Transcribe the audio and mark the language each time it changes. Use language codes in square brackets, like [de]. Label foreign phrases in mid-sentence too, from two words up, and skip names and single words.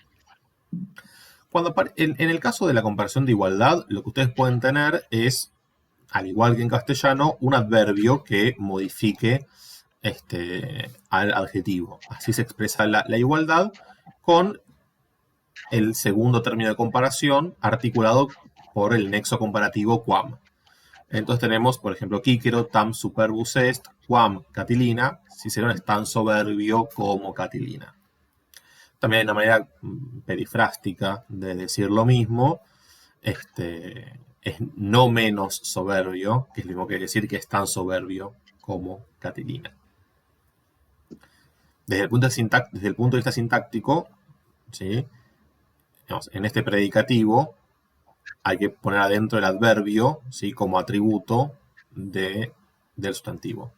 [es] En el caso de la comparación de igualdad, lo que ustedes pueden tener es, al igual que en castellano, un adverbio que modifique al adjetivo. Así se expresa la igualdad con el segundo término de comparación articulado por el nexo comparativo quam. Entonces tenemos, por ejemplo, [la] Cícero tam superbus est, quam Catilina, [es] Cicerón es tan soberbio como Catilina. También hay una manera perifrástica de decir lo mismo, es no menos soberbio, que es lo mismo que decir que es tan soberbio como Catilina. Desde el punto de vista sintáctico, ¿sí?, en este predicativo hay que poner adentro el adverbio, ¿sí?, como atributo del sustantivo.